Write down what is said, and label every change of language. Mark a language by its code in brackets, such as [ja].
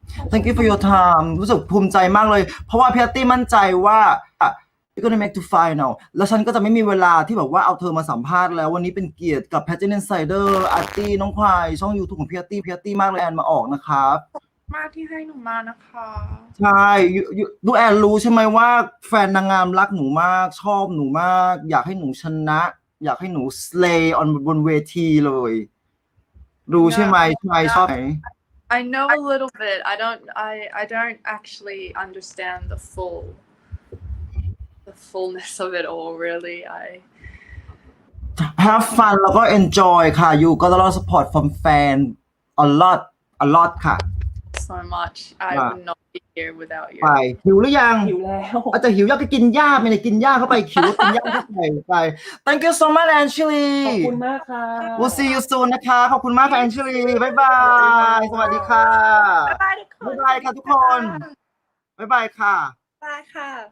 [en] Thank you for your time [th] รู้สึกภูมิใจมากเลยเพราะว่าพี่อาร์ตี้มั่นใจว่า [en] you're gonna make to final [th] แล้วฉันก็จะไม่มีเวลาที่แบบว่าเอาเธอมาสัมภาษณ์แล้ววันนี้เป็นเกียรติกับ Pageant Insider อาร์ตี้น้องควายช่อง YouTube ของพี่อาร์ตี้มากเลยแอนมาออกนะครับ มากที่ให้หนูมานะคะ ใช่ดูแอนรู้ใช่ไหมว่าแฟนนางงามรักหนูมากชอบหนูมากอยากให้หนูชนะอยากให้หนู slay on บนเวทีเลยรู้ใช่ไหมใช่ชอบไหม [en] I know a little bit. I don't actually understand the fullness of it all, really. have fun แล้วก็ enjoy ค่ะ you got a lot of support from fan a lot ค่ะ so much I [th] ว่า [en] would not be here without you [th] ไปหิวหรือยัง หิวแล้ว อาจจะหิวอยากก็กินหญ้าไปเลยกินหญ้าเข้าไปหิวกินหญ้าเข้าไป [en] thank you so much [th] Anjali ขอบคุณมากค่ะ [en] we'll see you soon [th] นะคะขอบคุณมากค่ะ Anjali บ๊ายบาย สวัสดีค่ะ บ๊ายบายทุกคน บ๊ายบายค่ะทุกคน บ๊ายบายค่ะ บ๊ายบายค่ะ